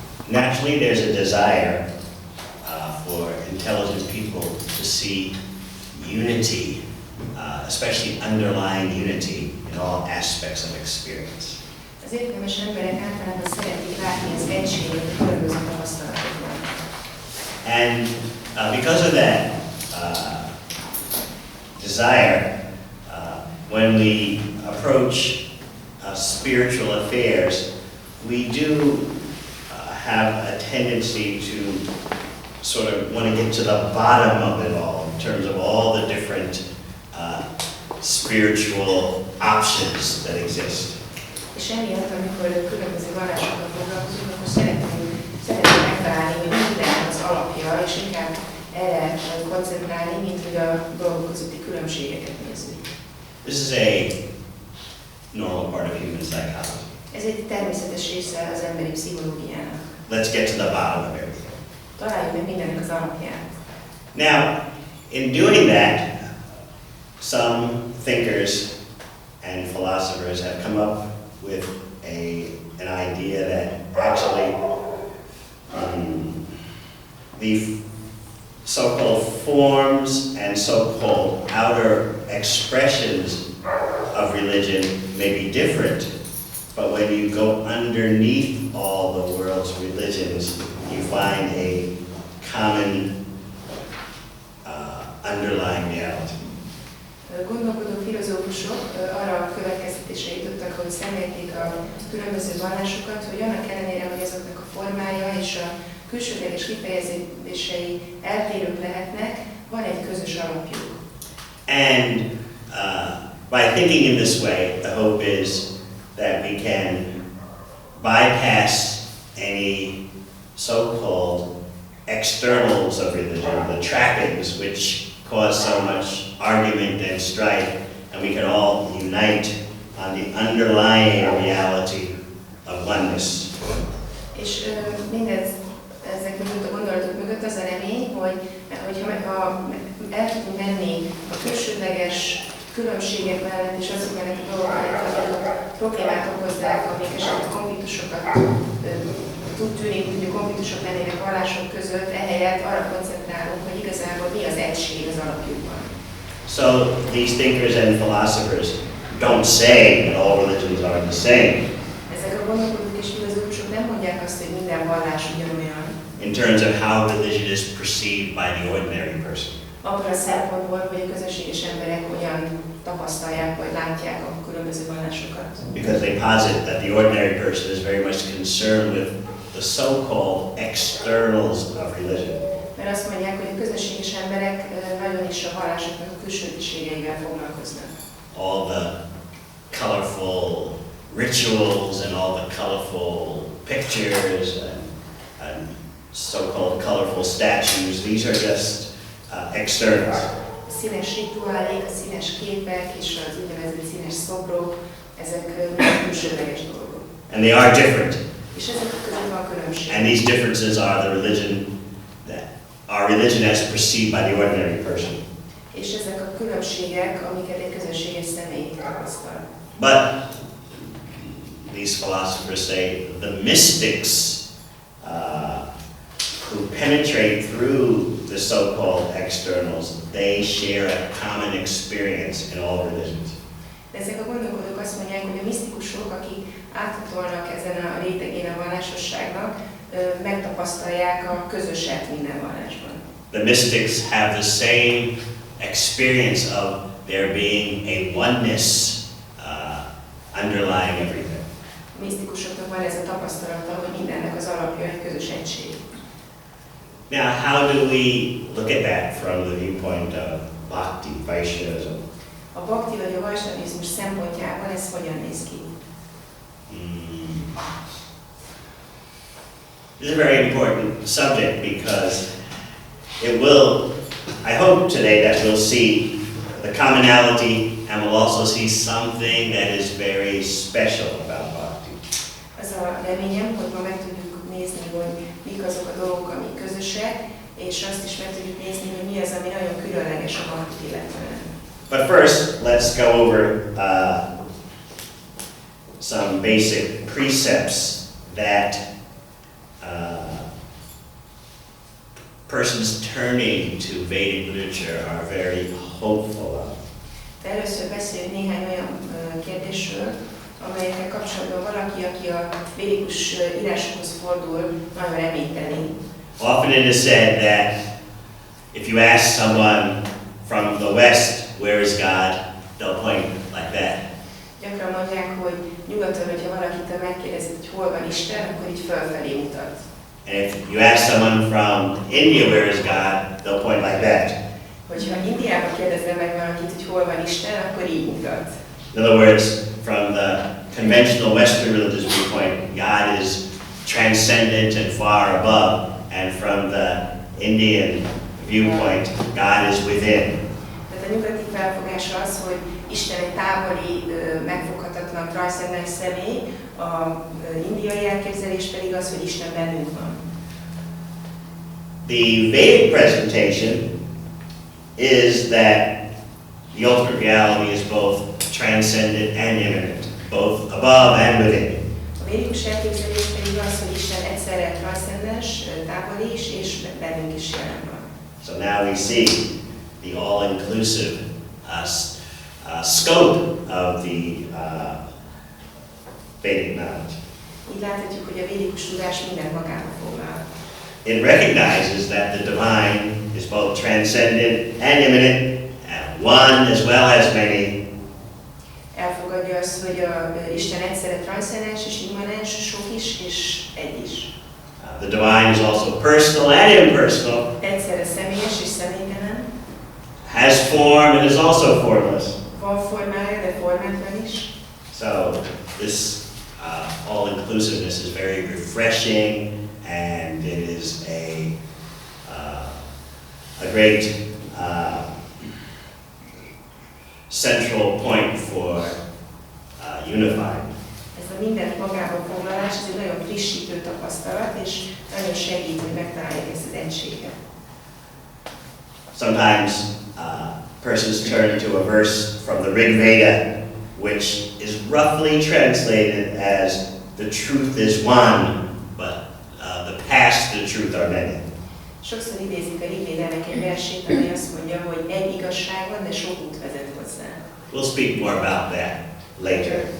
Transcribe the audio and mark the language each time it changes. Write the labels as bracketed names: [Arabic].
[English] Naturally, there's a desire for intelligent people to see unity, especially underlying unity in all aspects of experience. [Hungarian] Az értelmes emberek általában szeretik látni az egységet a különböző tapasztalatokban. [English] And because of that desire, when we approach spiritual affairs, we do have a tendency to sort of want to get to the bottom of it all in terms of all the different spiritual options that exist. [Hungarian] És emiatt, amikor különböző vallásokkal foglalkozunk, akkor szeretnénk megtalálni, hogy minden az alapja, és inkább erre koncentrálni, mint hogy a dolgok közötti különbségeket nézzük. [English] This is a normal part of human psychology. [Hungarian] Ez egy természetes része az emberi pszichológiának. [English] Let's get to the bottom of everything. [Hungarian] Találjuk meg mindennek az alapját. [English] Now, in doing that, some thinkers and philosophers have come up with an idea that actually the so-called forms and so-called outer expressions of religion may be different, but when you go underneath all the world's religions, you find a common underlying reality. [Hungarian] Gondolkodó filozófusok arra a következtetésre jutottak, hogy szemlélték a különböző vallásokat, hogy annak ellenére, hogy azoknak a formája és a külsődleges kifejezései eltérők lehetnek, van egy közös alapjuk. [English] And by thinking in this way, the hope is that we can bypass any so-called externals of religion, the trappings which cause so much argument and strife, and we can all unite on the underlying reality of oneness. [Hungarian] És mindez, ezek mögött a gondolatok mögött az a remény, hogy ha el tudunk menni a külsődleges különbségek mellett és azok mellett a dolgok mellett, hogy problémát okozzák, amik esetleg konfliktusokat tud tűnik, hogy konfliktusok lennének vallások között, ehelyett arra koncentrálunk, hogy igazából mi az egység az alapjukban. [English] So these thinkers and philosophers don't say that all religions are the same. [Hungarian] Ezek a gondolkodók és filozófusok nem mondják azt, hogy minden vallás ugyanolyan. [English] In terms of how religion is perceived by the ordinary person. [Hungarian] Abban a szempontból, hogy a közösséges emberek hogyan tapasztalják vagy látják a különböző vallásokat. [English] Because they posit that the ordinary person is very much concerned with the so-called externals of religion. [Hungarian] Mert azt mondják, hogy a közösséges emberek nagyon is a vallásoknak a külsőségeivel foglalkoznak. [English] All the colorful rituals and all the colorful pictures and so-called colorful statues, these are just externals. [Hungarian] A színes rituálék, a színes képek és az úgynevezett színes szobrok, ezek külsőleges dolgok. [English] And they are different. [Hungarian] És ezek között van különbség. [English] And these differences are the religion that our religion as perceived by the ordinary person. [Hungarian] És ezek a különbségek, amiket egy közösséges személy tapasztal. [English] But these philosophers say the mystics who penetrate through the so-called externals, they share a common experience in all religions. [Hungarian] De ezek a gondolkodók azt mondják, hogy a misztikusok, akik áthatolnak ezen a rétegén a vallásosságnak, megtapasztalják a közöset minden vallásban. [English] The mystics have the same experience of there being a oneness underlying everything. [Hungarian] A misztikusoknak van ez a tapasztalata, hogy mindennek az alapja egy közös egység. [English] Now, how do we look at that from the viewpoint of Bhakti, Vaishnavism? [Hungarian] A bhakti vagy a vaisnavizmus szempontjából ez hogyan néz ki? [English] This is a very important subject because it will, I hope today that we'll see the commonality and we'll also see something that is very special about Bhakti. [Hungarian] Az a reményem, hogy ma meg tudjuk nézni, hogy mik azok a dolgok, amik közösek, és azt is meg tudjuk nézni, hogy mi az, ami nagyon különleges a Bhakti illetően. [English] But first, let's go over some basic precepts that persons turning to Vedic literature are very hopeful of. [Hungarian] De először beszéljünk néhány olyan kérdésről, amelyekkel kapcsolatban valaki, aki a védikus írásokhoz fordul, nagyon reményteli. [English] Often it is said that if you ask someone from the West, where is God, they'll point like that. [Hungarian] Gyakran mondják, hogy nyugaton, hogyha valakitől megkérdezed, hogy hol van Isten, akkor így fölfelé mutat. [English] And if you ask someone from India, where is God, they'll point like that. [Hungarian] Hogyha Indiában kérdezem meg valakit, hogy hol van Isten, akkor így mutat. [English] In other words, from the conventional Western religious viewpoint, God is transcendent and far above, and from the Indian viewpoint, God is within. [Hungarian] Tehát a nyugati felfogás az, hogy Isten egy távoli, megfoghatatlan, transzcendens személy, a indiai elképzelés pedig az, hogy Isten bennünk van. [English] The Vedic presentation is that the ultimate reality is both transcendent and immanent, both above and within. [Hungarian] A védikus elképzelés pedig az, hogy Isten egyszerre transzcendens, távoli is, és bennünk is jelen van. [English] So now we see the all-inclusive scope of the Vedic knowledge. [Hungarian] Így láthatjuk, hogy a védikus tudás mindent magába foglal. [English] It recognizes that the divine is both transcendent and immanent, and one as well as many. [Hungarian] Elfogadja azt, hogy Isten egyszerre transzcendens és immanens, sok is és egy is. [English] The divine is also personal and impersonal. [Hungarian] Egyszerre személyes és személytelen. [English] Has form and is also formless. [Hungarian] Van formája, de formátlan is. [English] So this all-inclusiveness is very refreshing, and it is a great central point for unifying. [Hungarian] Ez a mindent magába foglalás, ez egy nagyon frissítő tapasztalat, és nagyon segít, hogy megtaláljuk ezt az egységet. [English] Sometimes persons turn to a verse from the Rig Veda, which is roughly translated as the truth is one, but the paths to the truth are many. [Hungarian] Sokszor idézik a Rig Védának egy versét, amely azt mondja, hogy egy igazság van, de sok út vezet hozzá. [English] We'll speak more about that later.